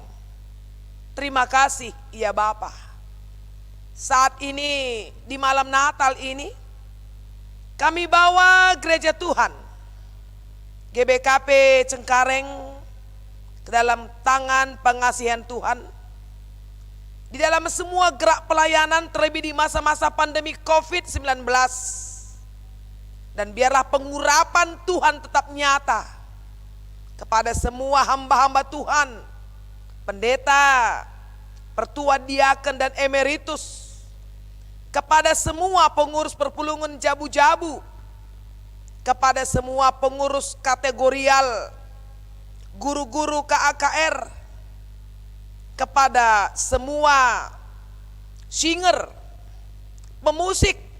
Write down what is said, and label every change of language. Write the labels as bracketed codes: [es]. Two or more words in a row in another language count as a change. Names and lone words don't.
[id] Terima kasih ya Bapa. Saat ini di malam Natal ini kami bawa gereja Tuhan GBKP Cengkareng ke dalam tangan pengasihan Tuhan. Di dalam semua gerak pelayanan, terlebih di masa-masa pandemi COVID-19. Dan biarlah pengurapan Tuhan tetap nyata kepada semua hamba-hamba Tuhan, pendeta, pertua diaken dan emeritus, kepada semua pengurus perpulungan Jabu-Jabu, kepada semua pengurus kategorial, guru-guru KAKR, kepada semua singer, pemusik,